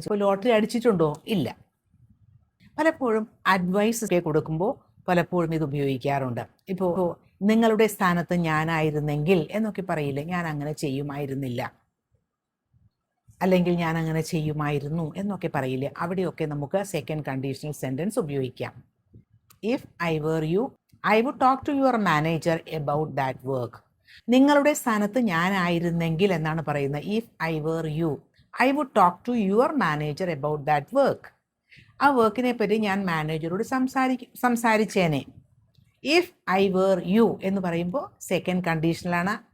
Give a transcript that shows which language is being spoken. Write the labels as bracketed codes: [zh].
[ml] ഇപ്പോൾ ലോട്ടറി അടിച്ചിട്ടുണ്ടോ? ഇല്ല. പലപ്പോഴും അഡ്വൈസ് ഒക്കെ കൊടുക്കുമ്പോൾ പലപ്പോഴും ഇത് ഉപയോഗിക്കാറുണ്ട്. ഇപ്പോൾ നിങ്ങളുടെ സ്ഥാനത്ത് ഞാനായിരുന്നെങ്കിൽ എന്നൊക്കെ പറയില്ലേ, ഞാൻ അങ്ങനെ ചെയ്യുമായിരുന്നില്ല, അല്ലെങ്കിൽ ഞാൻ അങ്ങനെ ചെയ്യുമായിരുന്നു എന്നൊക്കെ പറയില്ലേ, അവിടെയൊക്കെ നമുക്ക് സെക്കൻഡ് കണ്ടീഷണൽ സെൻറ്റൻസ് ഉപയോഗിക്കാം. [en] If I were you I would talk to your manager about that work. [ml] നിങ്ങളുടെ സ്ഥാനത്ത് ഞാനായിരുന്നെങ്കിൽ എന്നാണ് പറയുന്നത്. [en] If I were you, I would talk to your manager about that work. [ml] ആ വർക്കിനെ പറ്റി ഞാൻ മാനേജറോട് സംസാരിച്ചേനെ. [en] if I were you [ml] എന്ന് പറയുമ്പോൾ സെക്കൻഡ് കണ്ടീഷണലാണ്.